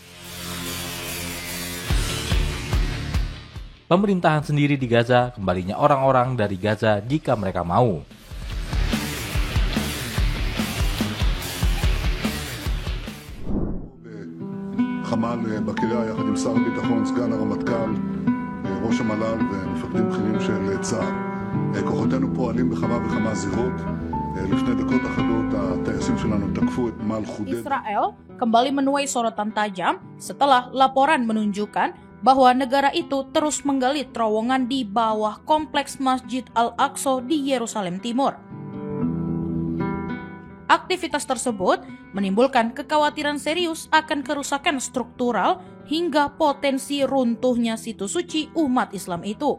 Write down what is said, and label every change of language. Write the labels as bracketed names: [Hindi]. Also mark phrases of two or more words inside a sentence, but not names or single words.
[Indonesian] Pemerintahan sendiri di Gaza, kembalinya orang-orang dari Gaza jika mereka mau. [Hebrew] חמ"ל בקריה יחד עם שר הביטחון, סגן הרמטכ"ל, ראש המל"ל ומפקדים בכירים של צה"ל. כוחותינו פועלים בכמה וכמה זירות. לפני דקות אחדות הטייסים שלנו תקפו את נמל חודיידה. [Indonesian] Israel kembali menuai sorotan tajam setelah laporan menunjukkan bahwa negara itu terus menggali terowongan di bawah kompleks Masjid Al-Aqsa di Yerusalem Timur. Aktivitas tersebut menimbulkan kekhawatiran serius akan kerusakan struktural hingga potensi runtuhnya situs suci umat Islam itu.